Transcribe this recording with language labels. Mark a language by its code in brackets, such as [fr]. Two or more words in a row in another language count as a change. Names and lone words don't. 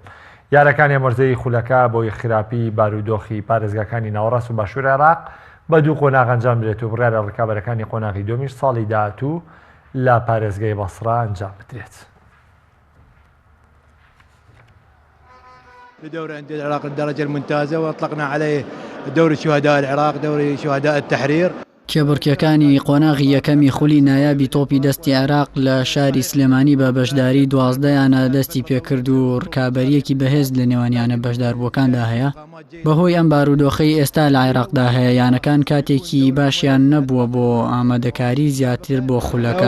[ckb] یارەکانی ئەمەرزەی خولەکە بۆی خراپی بارودۆخی پارێزگاکانی ناوەڕاست و باشووری عێراق بە 2 قۆناغ ئەنجام درێت و بڕیارە ڕکابەرەکانی قۆناغی دومیش ساڵی داهاتوو لە پارێزگای بەسڕا ئەنجام بدرێت. [ar] لدوري أندية العراق الدرجة الممتازة وأطلقنا عليه دوري شهداء العراق دوري شهداء التحرير. [ckb] کێبڕکیەکانی قۆناغی یەکەمی خولی نایابی تۆپی دەستی عێراق لە شاری سلێمانی بە بەشداری 12یانە دەستی پێکرد و ڕکابەریەکی بەهێز لە نێوانیانە بەشداربووەکاندا هەیە. بەهۆی ئەم بارودۆخەی ئێستا لە عێراقدا هەیە یانەکان کاتێکی باشیان نەبووە بۆ ئامادەکاری زیاتر بۆ خولەکە.